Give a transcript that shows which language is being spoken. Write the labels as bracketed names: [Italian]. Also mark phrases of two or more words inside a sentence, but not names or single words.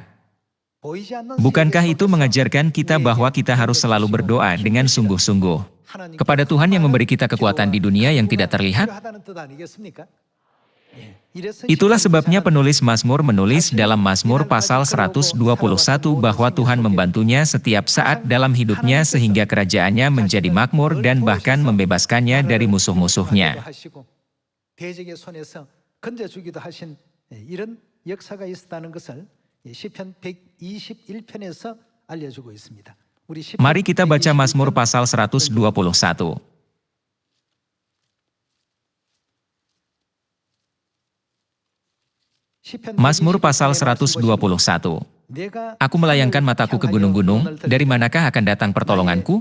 [Indonesian] Bukankah itu mengajarkan kita bahwa kita harus selalu berdoa dengan sungguh-sungguh kepada Tuhan yang memberi kita kekuatan di dunia yang tidak terlihat? Itulah sebabnya penulis Mazmur menulis dalam Mazmur pasal 121 bahwa Tuhan membantunya setiap saat dalam hidupnya sehingga kerajaannya menjadi makmur dan bahkan membebaskannya dari musuh-musuhnya. [Korean] 대적의 손에서 건져주기도 하신 이런 역사가 있었다는 것을 시편 121편에서 알려주고 있습니다. [Indonesian] Mari kita baca Mazmur pasal 121. Mazmur pasal 121. Aku melayangkan mataku ke gunung-gunung, dari manakah akan datang pertolonganku?